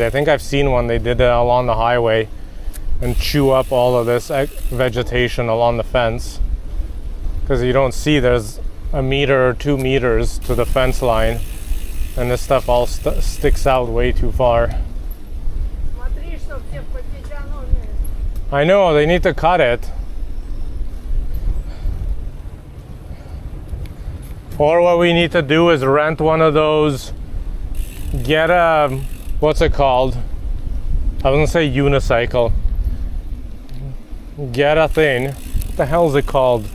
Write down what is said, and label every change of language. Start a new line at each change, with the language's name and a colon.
English: I think I've seen one. They did it along the highway and chew up all of this vegetation along the fence. Because you don't see, there's a meter or 2 meters to the fence line, and this stuff all sticks out way too far.
Russian: Смотри, чтоб тебе по физиономии.
English: I know, they need to cut it. Or what we need to do is rent one of those, get a, what's it called? I was gonna say unicycle. Get a thing, what the hell is it called?